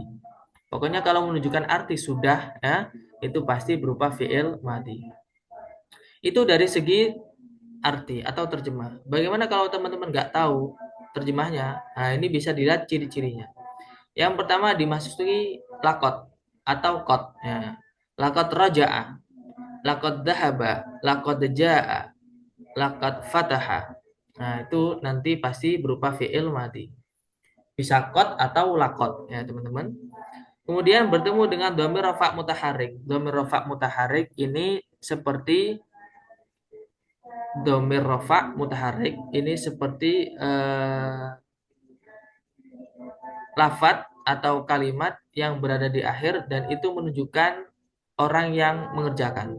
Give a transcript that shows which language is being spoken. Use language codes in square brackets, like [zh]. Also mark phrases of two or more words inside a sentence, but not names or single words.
[id] Pokoknya kalau menunjukkan arti sudah ya, itu pasti berupa [ar] فعل ماضي. [id] Itu dari segi arti atau terjemah. Bagaimana kalau teman-teman nggak tahu terjemahnya? Nah, ini bisa dilihat ciri-cirinya. Yang pertama dimasuki lakot atau kot. Ya. [ar] لقد رجع، لقد ذهب، لقد جاء، لقد فتح. [id] Nah, itu nanti pasti berupa [ar] فعل ماضي. [id] Bisa kot atau lakot ya teman-teman. Kemudian bertemu dengan [ar] ضمير رفع متحرك. ضمير رفع متحرك [id] ini seperti [ar] ضمير رفع متحرك [id] ini seperti lafadz atau kalimat yang berada di akhir dan itu menunjukkan orang yang mengerjakan.